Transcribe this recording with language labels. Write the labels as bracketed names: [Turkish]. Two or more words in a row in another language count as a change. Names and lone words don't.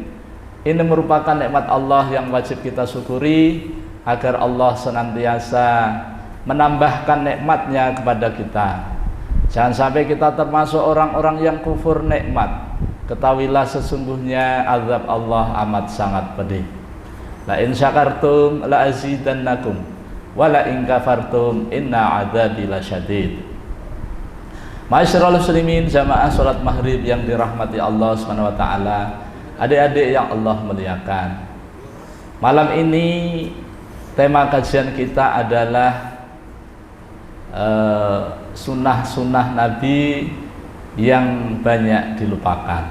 [Indonesian] Ini merupakan nikmat Allah yang wajib kita syukuri agar Allah senantiasa menambahkan nikmatnya kepada kita. Jangan sampai kita termasuk orang-orang yang kufur nikmat. Ketahuilah sesungguhnya azab Allah amat sangat pedih. [Arabic] لئن شكرتم لأزيدنكم ولئن كفرتم إن عذابي لشديد. معاشر المسلمين, [Indonesian] jamaah salat maghrib yang dirahmati Allah [Arabic] سبحانه وتعالى, [Indonesian] adik-adik yang Allah muliakan. Malam ini tema kajian kita adalah sunnah-sunnah Nabi yang banyak dilupakan.